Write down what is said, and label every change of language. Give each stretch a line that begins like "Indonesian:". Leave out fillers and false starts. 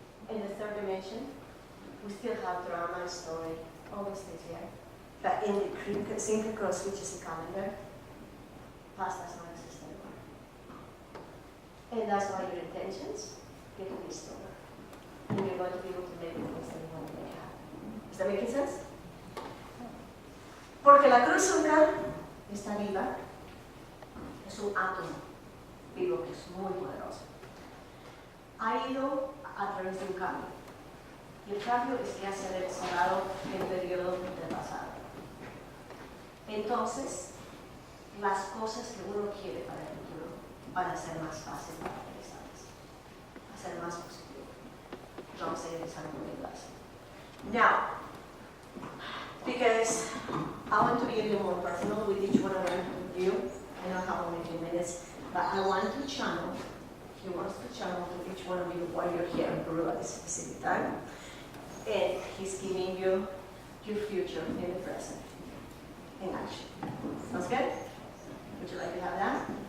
English: In the third dimension, we still have drama and story, always stays here. But in the Inca Cross, which is a calendar, past does not exist anymore. And that's why your intentions get to be stronger. And you're going to be able to make the things that you want to make happen. ¿Está making sense?
Spanish: Porque la cruz Inca está viva, es un átomo vivo que es muy poderoso. Ha ido a través de un cambio. Y el cambio es que ha seleccionado el periodo del pasado. Entonces, las cosas que uno quiere para el futuro van a ser más fáciles para realizarlas, va a ser más positivo. Vamos a ir desarrollándolas.
English: Now, because I want to be a little more personal with each one of you. I don't have only a few minutes, but I want to channel. He wants to channel to each one of you while you're here in Peru at this specific time. And he's giving you your future in the present, in action. Sounds good? Would you like to have that?